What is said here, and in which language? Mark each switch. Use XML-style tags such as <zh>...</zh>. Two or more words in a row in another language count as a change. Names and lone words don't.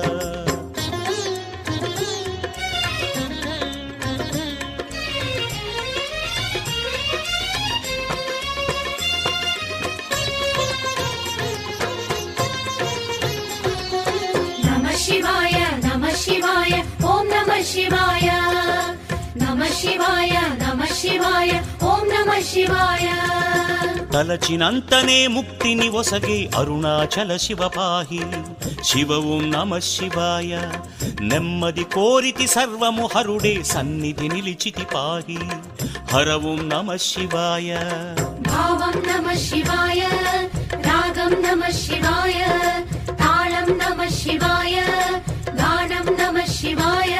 <sa>नमः शिवाय नमः शिवाय ओं नमः शिवाय नमः शिवाय नमः शिवाय ओं नमः शिवाय</sa> <te>తలచినంతనే ముక్తిని ఒసగే అరుణాచల శివ పాహి శివ</te> <sa>ఓం నమః శివాయ</sa> <te>నెమ్మది కోరితి సర్వము హరుడే సన్నిధి నిలిచితి పాహి హర</te> <sa>ఓం నమః శివాయ భావం నమః శివాయ రాగం నమః శివాయ తాళం నమః శివాయ గానం నమః శివాయ</sa>